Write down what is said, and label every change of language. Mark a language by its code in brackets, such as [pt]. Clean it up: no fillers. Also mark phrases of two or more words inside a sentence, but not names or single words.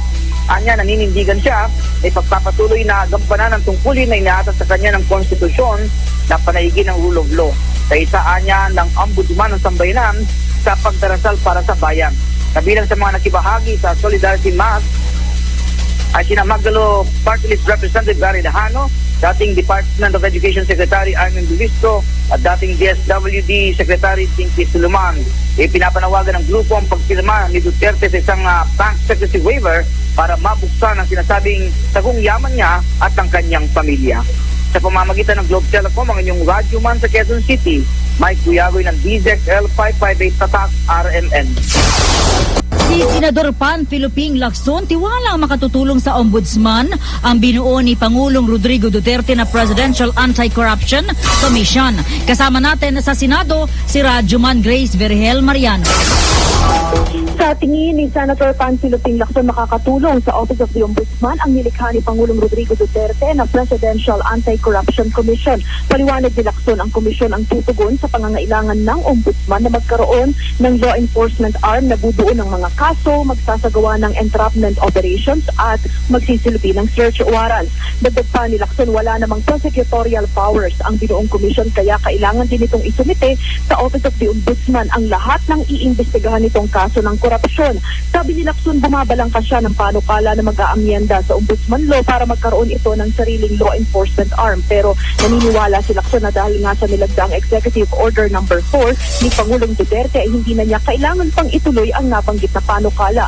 [tl] Anya, naninindigan siya ay pagpapatuloy na gampanan ng tungkulin na inaatas sa kanya ng konstitusyon na panaigin ng [en] rule of law. [tl] Sa isaanya ng Ombudsman ng Sambayanan sa pagdarasal para sa bayan. Kabilang sa mga nakibahagi sa Solidarity Mass ay sina Magdalo Party List Representative Gary Dahano, dating Department of Education Secretary Armin Bivistro at dating DSWD Secretary Tinky Suluman. Pinapanawagan ng grupo ang pagpirma ni Duterte sa isang bank secrecy waiver para mabuksan ang sinasabing tagong yaman niya at ang kanyang pamilya. Sa pamamagitan ng Globe Telecom, ang inyong Rajuman sa Quezon City, Mike Guyagoy ng DZX L558 Tatak RMN. Si Senador Panfilo Ping Lacson tiwalang makatutulong sa Ombudsman ang binuo ni Pangulong Rodrigo Duterte na Presidential Anti-Corruption Commission. Kasama natin sa Senado si Radyoman Grace Vergel Mariano. Sa tingin ni Senator Panfilo Ping Lacson, makakatulong sa Office of the Ombudsman ang nilikha ni Pangulong Rodrigo Duterte na Presidential Anti-Corruption Commission. Paliwanag ni Lacson, ang komisyon ang tutugon sa pangangailangan ng Ombudsman na magkaroon ng [en] law enforcement arm [tl] na bubuo ng mga kaso, magsasagawa ng [en] entrapment operations [tl] at magsisilbi ng [en] search warrants. [tl] Dagdag pa ni Lacson, wala namang [en] prosecutorial powers [tl] ang binuong komisyon kaya kailangan din itong isumite sa Office of the Ombudsman ang lahat ng iimbestigahan nitong kaso ng korupsyon. Sabi ni Lacson, bumabalangka siya ng panukala na mag-aamyenda sa Ombudsman Law para magkaroon ito ng sariling [en] law enforcement arm. [tl] Pero naniniwala si Lacson na dahil nga sa nilagdaang Executive Order No. 4 ni Pangulong Duterte ay hindi na niya kailangan pang ituloy ang nabanggit na panukala.